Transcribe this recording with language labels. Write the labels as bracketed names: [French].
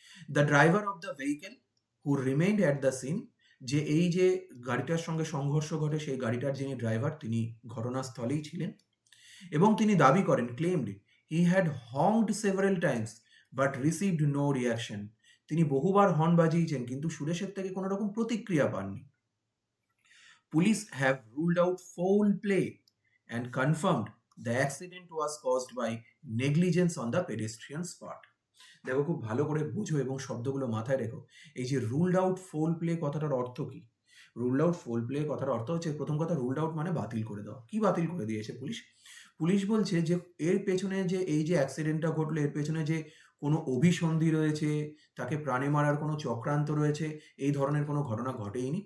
[English] the driver of the vehicle who remained at the scene, [Bangla] যে এই যে গাড়িটার সঙ্গে সংঘর্ষ ঘটে সেই গাড়িটার যিনি ড্রাইভার তিনি ঘটনাস্থলেই ছিলেন এবং তিনি দাবি করেন, [English] Claimed he had honked several times but received no reaction. [Bangla] তিনি বহুবার হর্ন বাজিয়েছেন কিন্তু সুরেশের থেকে কোনো রকম প্রতিক্রিয়া পাননি। [English] Police have ruled out foul play and confirmed the accident was caused by negligence on the pedestrian's part. [Bangla] দেখো খুব ভালো করে বোঝো এবং শব্দগুলো মাথায় রেখো। এই যে [English] ruled out foul play [Bangla] কথাটার অর্থ কি? [English] ruled out foul play [Bangla] কথার অর্থ হচ্ছে, প্রথম কথা রুলড আউট মানে বাতিল করে দেওয়া। কি বাতিল করে দিয়েছে পুলিশ? পুলিশ বলছে যে এর পেছনে যে এই যে অ্যাক্সিডেন্টটা ঘটলো এর পেছনে যে কোনো অভিসন্ধি রয়েছে, তাকে প্রাণে মারার কোনো চক্রান্ত রয়েছে, এই ধরনের কোনো ঘটনা ঘটেইনি।